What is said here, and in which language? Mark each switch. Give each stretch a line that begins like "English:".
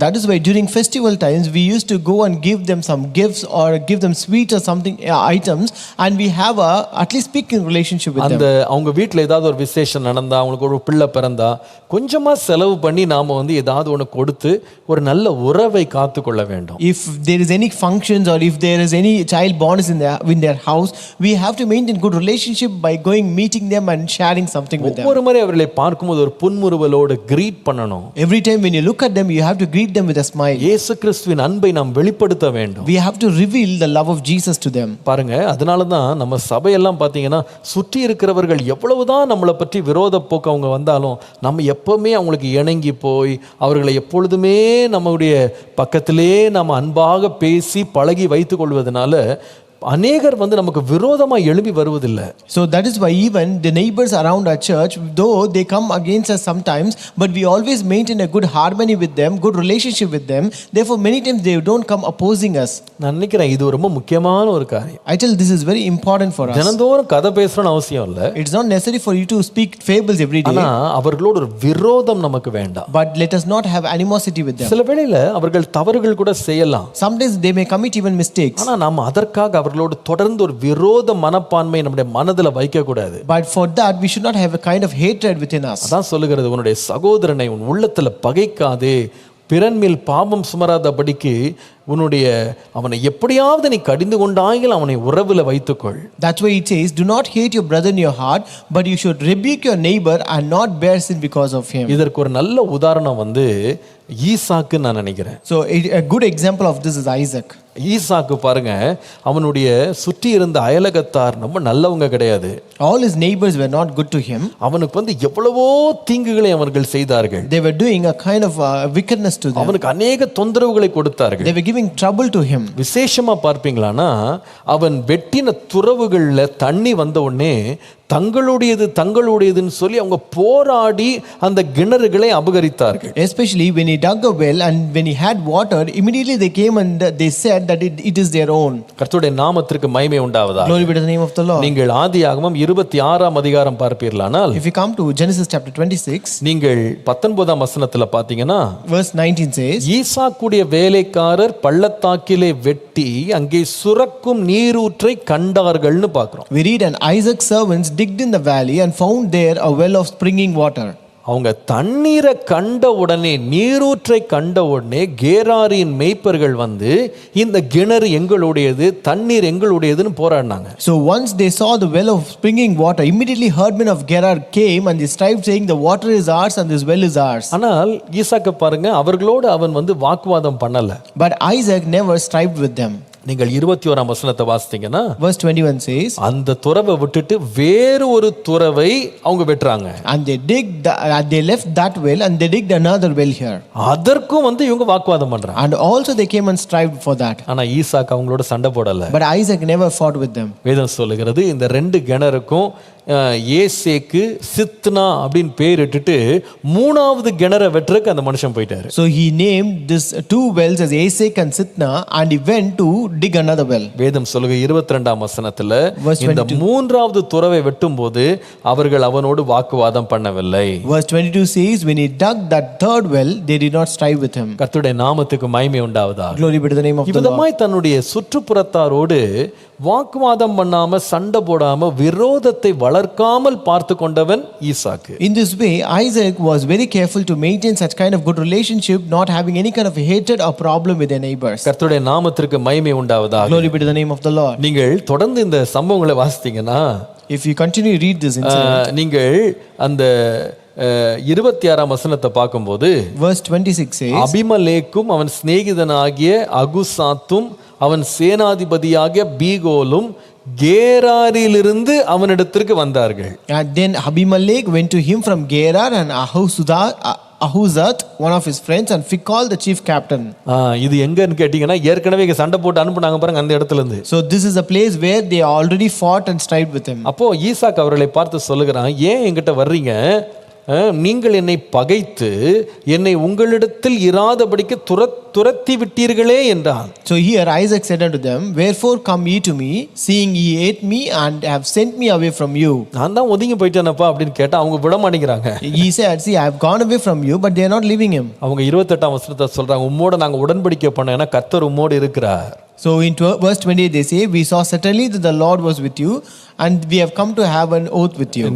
English: That is why during festival times we used to go and give them some gifts or give them sweets or something items, and we have a at least speaking relationship with them.
Tamil: அவங்க வீட்டில் ஏதாவது ஒரு விசேஷம் நடந்தா, அவங்களுக்கு ஒரு பிள்ளை பிறந்தா கொஞ்சமா செலவு பண்ணி நாம ஏதாவது ஒன்று கொடுத்து ஒரு நல்ல உறவை காத்து கொள்ள வேண்டும்.
English: If there is any functions or if there is any child born in their house, we have to maintain good relationship by going meeting them and sharing something with them.
Tamil: ஒவ்வொரு முறை அவர்களை பார்க்கும்போது ஒரு புன்முறுவலோடு greet பண்ணணும்.
English: Every time when you look at them, you have to greet them with a smile.
Tamil: இயேசு கிறிஸ்துவின் அன்பை நாம் வெளிப்படுத்த வேண்டும்.
English: We have to reveal the love of Jesus to them.
Tamil: பாருங்க, அதனால தான் நம்ம சபையெல்லாம் பார்த்தீங்கன்னா சுற்றி இருக்கிறவர்கள் எவ்வளவுதான் நம்மளை பற்றி விரோத போக்கு அவங்க வந்தாலும் நம்ம எப்பவுமே அவங்களுக்கு இணங்கி போய் அவர்களை எப்பொழுதுமே நம்முடைய பக்கத்திலே நம்ம அன்பாக பேசி பழகி வைத்துக் கொள்வதனால அநேகர் நமக்கு விரோதமா எழும்பி வருவதில்லை.
English: So that is why even the neighbors around our church, though they come against us sometimes, but we always maintain a good harmony with them, good relationship with them. Therefore many times they don't come opposing us.
Tamil: நான் நினைக்கிறேன் இது ரொம்ப முக்கியமான ஒரு காரியம்.
English: I tell this is very important for us.
Tamil: தினந்தோறும் கதை பேசணும்னு அவசியம் இல்லை.
English: It's not necessary for you to speak fables every day.
Tamil: ஆனா அவர்களோட ஒரு விரோதம் நமக்கு வேண்டாம்.
English: But let us not have animosity with them.
Tamil: சில வேளையில அவர்கள் தவறுகள் கூட செய்யலாம்.
English: Sometimes they may commit even mistakes.
Tamil: ஆனா நாம அதற்காக அவர்களோடு தொடர்ந்து ஒரு விரோத மனப்பான்மை நம்முடைய மனதில் வைக்க கூடாது.
English: But for that we should not have a kind of hatred within us.
Tamil: அதான் சொல்லுகிறது, உன்னுடைய சகோதரனை உன் உள்ளத்துல பகைக்காதே, பிறன் மேல் பாவம் சுமராதபடிக்கு அவனை எப்படியாவது நீ கடிந்து கொண்டாயில் அவனை உறவுல வைத்துக்கொள்.
English: That's why it says, do not hate your brother in your heart, but you should rebuke your neighbor and not bear sin because of him.
Tamil: இதற்கு ஒரு நல்ல உதாரணம் ஈசாக்கு நான் நினைக்கிறேன்.
English: So a good example of this is Isaac.
Tamil: ஈசாக்கு பாருங்க, அவனுடைய சுற்றி இருந்த அயலகத்தார் ரொம்ப நல்லவங்க கிடையாது.
English: All his neighbors were not good to him.
Tamil: அவனுக்கு எவ்வளவோ தீங்குகளை அவர்கள் செய்தார்கள்.
English: They were doing a kind of wickedness to them.
Tamil: அவனுக்கு அநேக தொந்தரவுகளை கொடுத்தார்கள்.
English: They were giving trouble to him.
Tamil: விசேஷமா பார்ப்பீங்களானா, அவன் வெட்டின துறவுகள்ல தண்ணி வந்த உடனே தங்களுடையதுன்னு சொல்லி அவங்க போராடி அந்த கிணறுகளை அபகரித்தார்கள்.
English: Especially when he dug a well and when he had water, immediately they came and they said that it is their own.
Tamil: கர்த்தருடைய நாமத்திற்கு மகிமை உண்டாவதாக.
English: Glory be to the name of the Lord.
Tamil: நீங்கள் ஆதியாகமம் 26ஆம் அதிகாரம் பார்ப்பீர்களானால்,
English: If you come to Genesis chapter 26,
Tamil: நீங்கள் 19ஆம் வசனத்துல பாத்தீங்கன்னா,
English: verse 19 says,
Tamil: ஈசாக்குடைய வேலைக்காரர் பள்ளத்தாக்கிலே வெட்டி அங்கே சுரக்கும் நீரூற்றை கண்டார்கள்னு பார்க்கிறோம்.
English: we read, and Isaac's servants digged in the valley and found there a well of springing water.
Tamil: அவங்க தண்ணீரை கண்ட உடனே, நீரூற்றை கண்ட உடனே கேராரின் மேய்ப்பர்கள் வந்து இந்த கிணறு எங்களுடையது, தண்ணீர் எங்களுடையதுன்னு போராடினாங்க.
English: So once they saw the well of springing water, immediately herdmen of Gerar came and they strived, saying, the water is ours and this well is ours.
Tamil: ஆனால் ஈசாக்க பாருங்க, அவர்களோடு அவன் வந்து வாக்குவாதம் பண்ணல.
English: But Isaac never strived with them.
Tamil: நீங்கள் 21ஆம் வசனத்தை வாசித்தீங்கன்னா,
English: Verse 21 says,
Tamil: அந்த துறவை விட்டுட்டு வேறு ஒரு துறவை அவங்க வெட்டுறாங்க.
English: and they left that well and they digged another well here.
Tamil: அதற்கும் வந்து இவங்க வாக்குவாதம் பண்றாங்க.
English: And also they came and strived for that.
Tamil: ஆனா ஈசாக்கு அவங்களோட சண்டை போடல.
English: But Isaac never fought with them.
Tamil: வேதம் சொல்லுகிறது, இந்த ரெண்டு கிணறுக்கும் ஏசேக்கு சித்னா அப்படின்னு பேர் இட்டுட்டு 3வது கிணறை வெட்டுறதுக்கு அந்த மனுஷன் போயிட்டாரு.
English: So he named this two wells as Esek and Sitna, and he went to dig another well.
Tamil: வேதம் சொல்லுக 22ஆம் வசனத்துல,
English: Verse
Tamil: இந்த 3வது துறவை வெட்டும் போது அவர்கள் அவனோடு வாக்குவாதம் பண்ணவில்லை.
English: Verse 22 says, when he dug that third well, they did not strive with him.
Tamil: கர்த்தருடைய நாமத்துக்கு மகிமை உண்டாவதாக.
English: Glory be to the name of the Lord.
Tamil: இவ்விதமாய் தன்னுடைய சுற்றுப்புறத்தாரோடு வாக்குவாதம் பண்ணாம, சண்டை போடாம, விரோதத்தை வளர்க்காமல் பார்த்து கொண்டவன் ஈசாக்கு.
English: In this way, Isaac was very careful to maintain such kind of good relationship, not having any kind of hatred or problem with their neighbors.
Tamil: கர்த்தருடைய நாமத்திற்கு மகிமை உண்டாவதாக.
English: Glory be to the name of the Lord.
Tamil: நீங்கள் தொடர்ந்து இந்த சம்பவங்களை வாசித்தீங்கன்னா,
English: If you continue to read this incident,
Tamil: நீங்கள் அந்த 26ஆம் வசனத்தை பார்க்கும்போது,
English: verse 26 says,
Tamil: அபிமலேக்கும் அவன் சிநேகிதனாகிய அகுசாத்தும் அவன் சேனாதிபதியாகிய பீகோலும் கேராரிலிருந்து அவனிடத்திற்கு வந்தார்கள்.
English: and then Abimelech went to him from Gerar, and Ahuzat, one of his friends, and Phicol, the chief captain.
Tamil: இது எங்கன்னு கேட்டீங்கன்னா, ஏற்கனவே இங்க சண்டை போட்டு அனுப்புனாங்க பாருங்க அந்த இடத்துல இருந்து.
English: So this is a place where they already fought and strived with him.
Tamil: அப்போ ஈசாக்கு அவர்களை பார்த்து சொல்லுகிறான், ஏன் என்கிட்ட வர்றீங்க? நீங்கள் என்னை பகைத்து என்னை உங்களிடத்தில் இராதபடிக்கு துரத்தி விட்டீர்களே என்றான்.
English: So here Isaac said unto them, wherefore come ye to me, seeing ye ate me and have sent me away from you?
Tamil: நான் தான் ஒதுங்கி போயிட்டேனப்பா அப்படின்னு கேட்டா அவங்க விட மாட்டேங்கிறாங்க.
English: He said, see, I have gone away from you, but they are not leaving him.
Tamil: அவங்க 28ஆம் வசனத்தை சொல்றாங்க, உம்மோட நாங்க உடன்படிக்கை பண்ண, ஏன்னா கர்த்தர் உம்மோடு இருக்கிறார்.
English: So in verse 28 they say, we saw certainly that the Lord was with you, and we have come to have an oath with you.